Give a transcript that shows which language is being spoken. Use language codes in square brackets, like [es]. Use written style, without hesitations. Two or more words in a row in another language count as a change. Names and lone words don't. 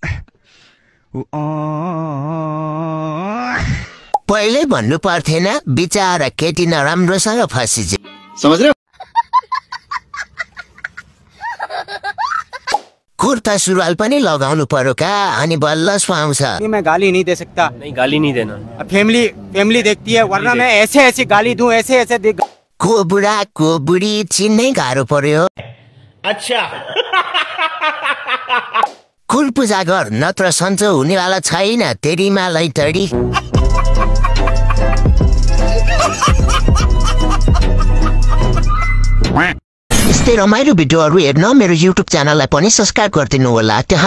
[ne] पहिले भन्नु पर्थेन, बिचारा केटी नराम्रोसँग फसिन्छ। कुर्ता सुरुवाल पनि लगाउनु पर्यो का, अनि बल्ल सुहाउँछ। [hi] मैं गाली नहीं दे सकता। नहीं गाली नहीं देना। फैमिली देखती है, वरना मैं ऐसे गाली दूं, ऐसे [ne] को बुढा को बुढी चिन्नै गाह्रो पर्यो। [hi] अच्छा [ne] कुल पूजा गर, नत्र सन्चो हुनेवाला छैन। तेरीमा लैतडी यस्तै रमाइलो भिडियोहरू हेर्न मेरो युट्युब च्यानललाई पनि सब्स्क्राइब गरिदिनु होला।